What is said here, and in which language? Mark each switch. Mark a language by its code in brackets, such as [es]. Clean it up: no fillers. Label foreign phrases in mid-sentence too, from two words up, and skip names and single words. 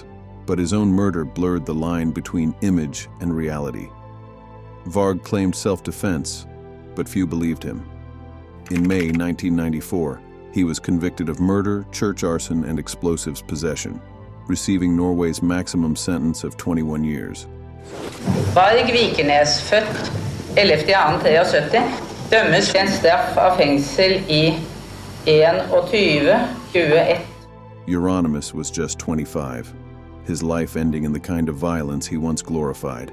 [en] But his own murder blurred the line between image and reality. Varg claimed self-defense, but few believed him. In May 1994, he was convicted of murder, church arson, and explosives possession, receiving Norway's maximum sentence of 21 years. [no] Varg Vikernes, født 11.2.73, dømmes til en straff av fengsel i 21. [en] Euronymous was just 25. His life ending in the kind of violence he once glorified.